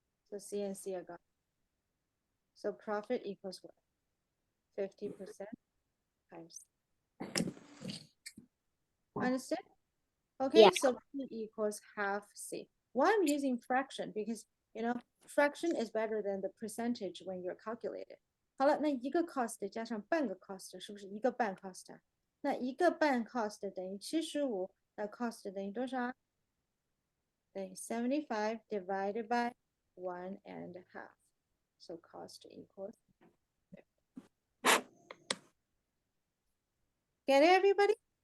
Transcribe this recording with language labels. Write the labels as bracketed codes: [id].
[en] So C and C are gone. So profit equals what? 50% times. Understood? Okay, Yeah. so P equals half C. Why I'm using fraction? Because, you know, fraction is better than the percentage when you're calculated. [zh] 好了，那一个 cost 加上半个 cost 是不是一个半 cost 啊？那一个半 cost 等于75，那 cost 等于多少啊？等于75 divided by 1.5. [en] So cost equals 50. Get it, everybody?